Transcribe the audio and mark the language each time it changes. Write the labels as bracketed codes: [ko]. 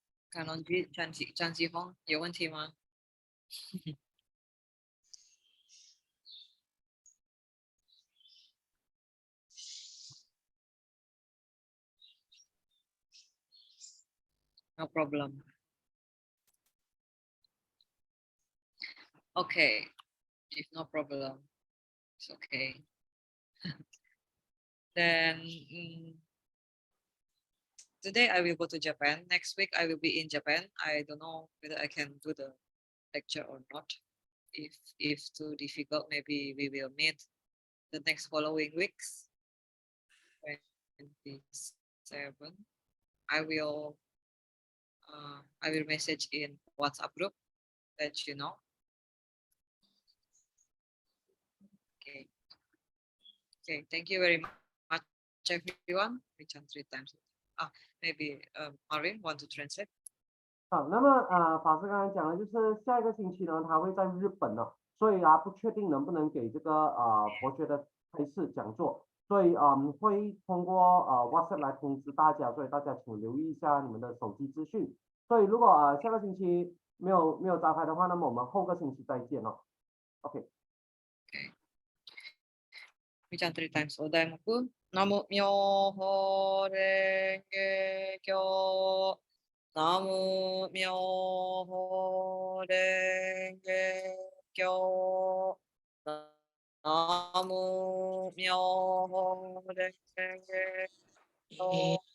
[zh] 看龙居张继峰有问题吗？ [en] No problem. Okay, if no problem, it's okay. Then today I will go to Japan. Next week I will be in Japan. I don't know whether I can do the lecture or not. If too difficult, maybe we will meet the next following weeks. 27. I will message in WhatsApp group, let you know. Okay. Okay. Thank you very much, everyone. We can 3 times. Maybe Marvin want to translate. [zh] 好，那么法师刚才讲的就是下一个星期呢，他会在日本呢，所以不确定能不能给这个佛学的开示讲座。所以会通过WhatsApp 来通知大家，所以大家请留意一下你们的手机资讯。所以如果下个星期没有召开的话，那么我们后个星期再见哦。 OK。 [ja] みちゃん [en] 3 times [ja] お題目。ナムミョホレンゲキョ。ナムミョホレンゲキョ。ナムミョホレンゲキョ。